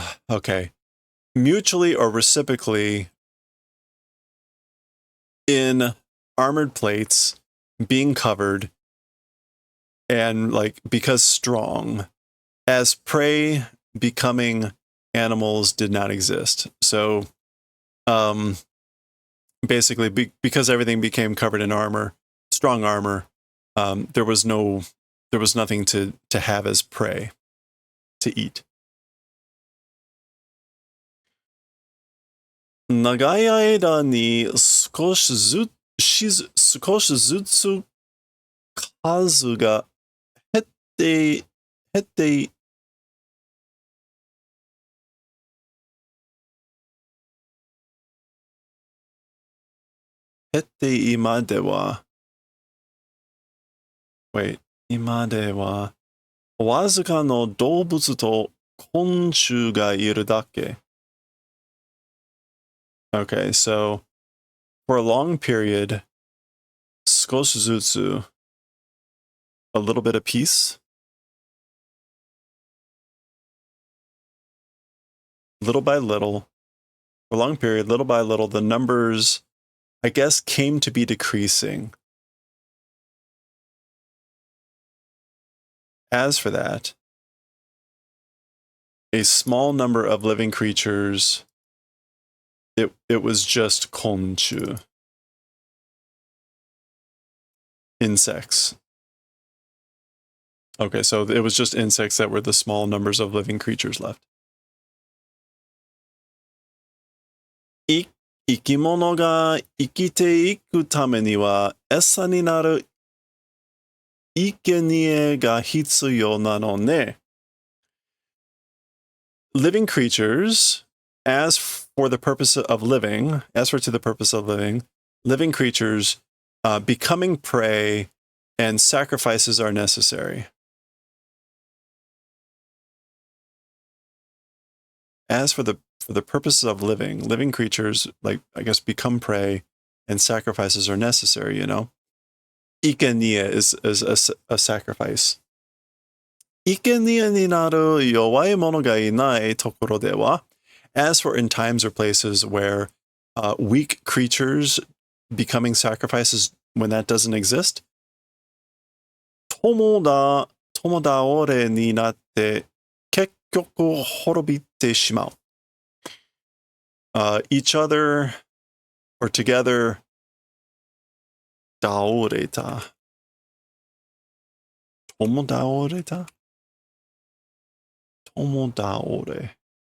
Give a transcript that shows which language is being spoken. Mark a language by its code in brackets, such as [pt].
[en] Okay. Mutually or reciprocally in armored plates, being covered, and like because strong, as prey becoming animals did not exist. So, basically, because everything became covered in armor, strong armor, there was nothing to have as prey to eat. [ja] 長い間に少しずつ数が減って、減って今では、 [en] wait, [ja] 今では、わずかの動物と昆虫がいるだけ。 [en] Okay, so for a long period, [ja] 少しずつ, [en] a little bit of peace, little by little, for a long period, little by little, the numbers, I guess, came to be decreasing. As for that, a small number of living creatures, it was just 昆虫, insects. Okay, so it was just insects that were the small numbers of living creatures left. [ja] 生き物が生きていくためには餌になる生贄が必要なのね。 [en] Living creatures, as for the purpose of living, living creatures becoming prey and sacrifices are necessary. As for the purposes of living creatures, like, I guess, become prey and sacrifices are necessary, you know? Ikenia is a sacrifice. [ja] 生贄になる弱い者がいないところでは, [en] as for in times or places where weak creatures becoming sacrifices, when that doesn't exist, [ja] 友倒れになって結局滅びてしまう. [en] Each other or together, 倒れた. [ja] 友倒れた? 友倒れ.